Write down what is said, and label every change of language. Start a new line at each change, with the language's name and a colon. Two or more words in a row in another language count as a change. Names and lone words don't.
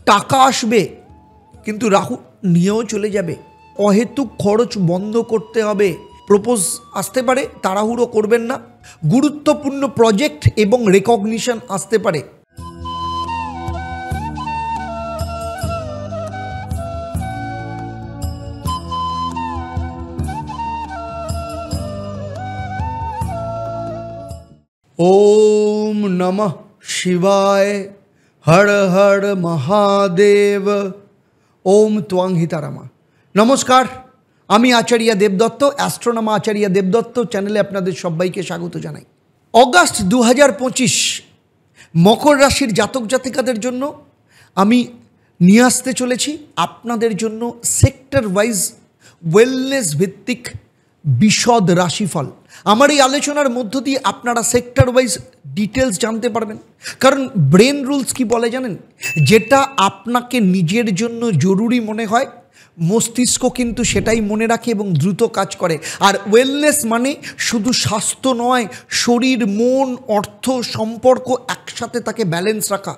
Bangla: টাকা আসবে কিন্তু রাহু নিয়েও চলে যাবে। অহেতুক খরচ বন্ধ করতে হবে। প্রপোজ আসতে পারে, তাড়াহুড়ো করবেন না। গুরুত্বপূর্ণ প্রজেক্ট এবং রেকগনিশন আসতে পারে।
Sanskrit: ओम नमः शिवाय।
Hindi: हर हर महादेव।
Bangla: ওম ত্বাং হিতারামা। নমস্কার, আমি আচার্য দেবদত্ত, অ্যাস্ট্রোনমার আচার্য দেবদত্ত চ্যানেলে আপনাদের সবাইকে স্বাগত জানাই। আগস্ট 2025 মকর রাশির জাতক জাতিকাদের জন্য আমি নিয়ে আসতে চলেছি আপনাদের জন্য
English: sector wise
Bangla: ওয়েলনেস ভিত্তিক বিশদ রাশিফল। আমার এই আলোচনার মধ্য দিয়ে আপনারা
English: sector wise details
Bangla: জানতে পারবেন। কারণ ব্রেন রুলস কি বলে জানেন, যেটা আপনাকে নিজের জন্য জরুরি মনে হয় মস্তিষ্ক কিন্তু সেটাই মনে রাখে এবং দ্রুত কাজ করে। আর ওয়েলনেস মানে শুধু স্বাস্থ্য নয়, শরীর, মন, অর্থ, সম্পর্ক একসাথে তাকে ব্যালেন্স রাখা।